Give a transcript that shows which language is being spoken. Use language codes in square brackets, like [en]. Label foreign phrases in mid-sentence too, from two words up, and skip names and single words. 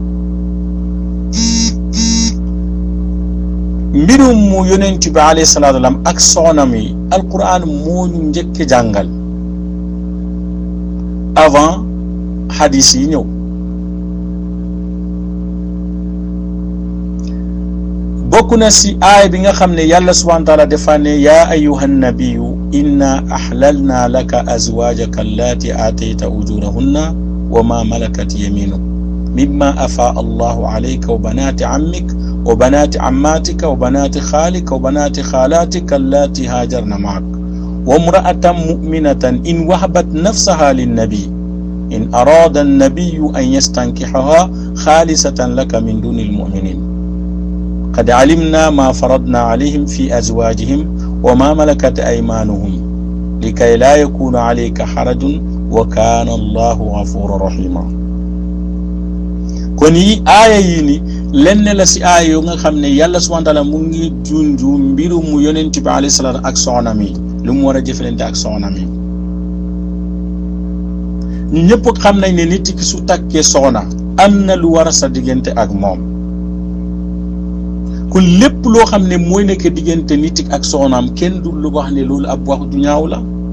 [wo] mbirum mu yonent bi [ar] عليه الصلاة والسلام [wo] ak soxnam yi alquran moo ñu njëkk jàngal avant hadis yi ñëw bokk na ci aaya bi nga xam ne yàlla [ar] سبحانه وتعالى [wo] dafa ne yaa [ar] أيها النبي إنا أحللنا لك أزواجك اللاتي آتيت أجورهن وما ملكت يمينك مما أفاء الله عليك وبنات عمك وبنات عماتك وبنات خالك وبنات خالاتك اللاتي هاجرن معك وامرأة مؤمنة إن وهبت نفسها للنبي إن أراد النبي أن يستنكحها خالصة لك من دون المؤمنين قد علمنا ما فرضنا عليهم في أزواجهم وما ملكت أيمانهم لكي لا يكون عليك حرج وكان الله غفورا رحيما [wo] kon yi aaya yi ni lenn la si aaya yoo nga xam ne yàlla [ar] سبحانه وتعالى [wo] mu ngi junju mbiru mu yonent bi [ar] عليه الصلاة [wo] ak soxna mi lu mu war a jëfalante ak soxna mi. ñu ñëpp xam nañ ne nit ki su takkee soxna am na lu war a sa diggante ak moom kon lépp loo xam ne mooy nekk diggante nit ki ak soxnaam kenn du lu wax ne loolu ab wax du ñaaw la.